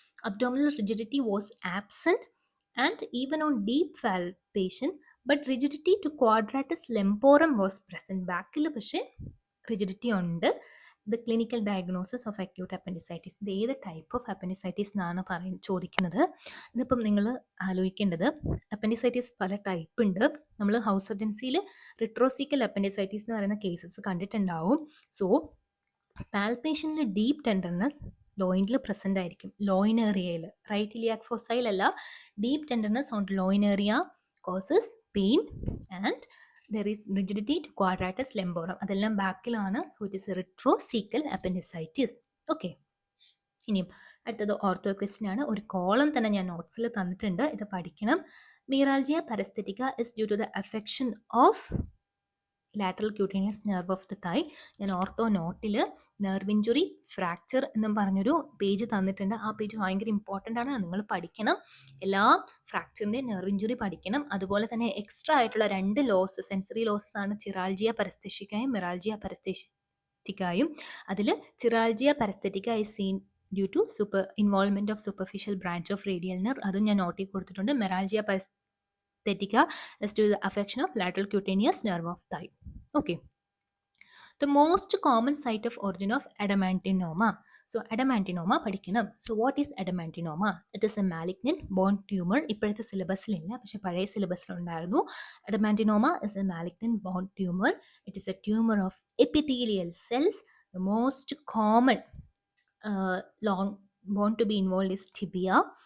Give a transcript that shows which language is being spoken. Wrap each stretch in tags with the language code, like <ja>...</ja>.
<en>Abdominal rigidity was absent and even on deep palpation, but rigidity to quadratus lemporum was present.</en> <ml>ബാക്കിൽ പക്ഷേ rigidity ഉണ്ട്. The clinical diagnosis of acute appendicitis. ഇത് ഏത് type of appendicitis എന്നാണ് ചോദിക്കുന്നത്. ഇതിപ്പം നിങ്ങൾ ആലോചിക്കേണ്ടത്, അപ്പൻഡിസൈറ്റിസ് പല ടൈപ്പ് ഉണ്ട്. നമ്മൾ ഹൗസ് സർജൻസിയിൽ റിട്രോസിക്കൽ അപ്പൻഡിസൈറ്റിസ് എന്ന് പറയുന്ന കേസസ് കണ്ടിട്ടുണ്ടാവും. സോ പാൽപേഷനിൽ ഡീപ്പ് ടെൻഡർനെസ് ലോയിനിൽ പ്രസൻ്റ് ആയിരിക്കും.</ml> <en>Loin ഏറിയയിൽ, right iliac fossil അല്ല, deep tenderness on loin area causes pain and there is rigidity to quadratus lumborum.</en> <ml>അതെല്ലാം ബാക്കിലാണ്.</ml> <en>So it is retrocaecal appendicitis.</en> <ml>Okay, ഇനിയും അടുത്തത് ഓർത്തോ ക്വസ്റ്റ്യൻ ആണ്. ഒരു കോളം തന്നെ ഞാൻ നോട്ട്സിൽ തന്നിട്ടുണ്ട്, ഇത് പഠിക്കണം.</ml> <en>Megalgia paresthetica is due to the affection of lateral cutaneous nerve of the thigh.</en> <ml>ഞാൻ ഓർത്തോ നോട്ടിൽ നെർവ് ഇഞ്ചുറി ഫ്രാക്ചർ എന്നും പറഞ്ഞൊരു പേജ് തന്നിട്ടുണ്ട്. ആ പേജ് ഭയങ്കര ഇമ്പോർട്ടൻ്റ് ആണ്, നിങ്ങൾ പഠിക്കണം. എല്ലാ ഫ്രാക്ചറിൻ്റെ നെർവ് ഇഞ്ചുറി പഠിക്കണം. അതുപോലെ തന്നെ എക്സ്ട്രാ ആയിട്ടുള്ള 2 ലോസ്, സെൻസറി ലോസസ് ആണ് ചിറാൾജിയ പരസ്തെറ്റിക്കായും മെറാൾജിയ പരസ്തെറ്റിക്കായും. അതിൽ ചിറാൾജിയ പരസ്തെറ്റിക്ക</ml> <en>is seen due to involvement of superficial branch of radial nerve,</en> <ml>അതും ഞാൻ നോട്ടി കൊടുത്തിട്ടുണ്ട്.</ml> <en>Meralgia paresthetica is to the affection of lateral cutaneous nerve of thigh. Okay. The most common site of origin of adamantinoma. So adamantinoma പഠിക്കണം. So what is adamantinoma? It is a malignant bone tumor.</en> <ml>ഇപ്പോഴത്തെ സിലബസിലില്ല, പക്ഷെ പഴയ സിലബസിലുണ്ടായിരുന്നു.</ml> <en>Adamantinoma is a malignant bone tumor. It is a tumor of epithelial cells. The most common long bone to be involved is tibia.</en>